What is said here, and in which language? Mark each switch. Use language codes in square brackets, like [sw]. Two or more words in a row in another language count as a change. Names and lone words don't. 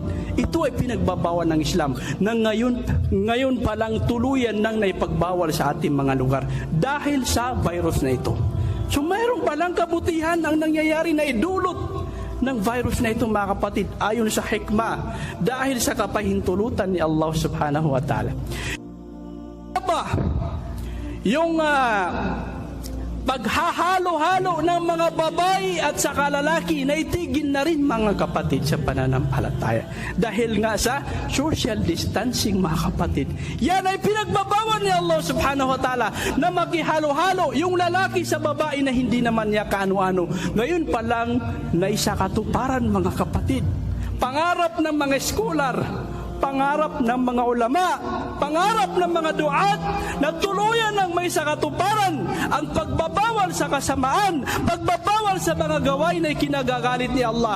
[tl] Ito ay pinagbabawal ng Islam na ngayon pa lang tuluyan nang naipagbawal sa ating mga lugar dahil sa virus na ito. So mayroon palang kabutihan ang nangyayari na idulot ng virus na ito, mga kapatid, ayon sa hikmah, dahil sa kapahintulutan ni Allah [ar] سبحانه وتعالى. [tl] Yung paghahalo-halo ng mga babae at saka lalaki na itigil na rin mga kapatid sa pananampalataya. Dahil nga sa [en] social distancing [tl] mga kapatid. Yan ay pinagbabawal ni Allah [ar] سبحانه وتعالى [tl] na makihalo-halo yung lalaki sa babae na hindi naman niya kaano-ano. Ngayon pa lang na isa katuparan mga kapatid. Pangarap ng mga scholar, pangarap ng mga ulama, pangarap ng mga duat na tuluyan ng may sakatuparan ang pagbabawal sa kasamaan, pagbabawal sa mga gawain na kinagagalit ni Allah.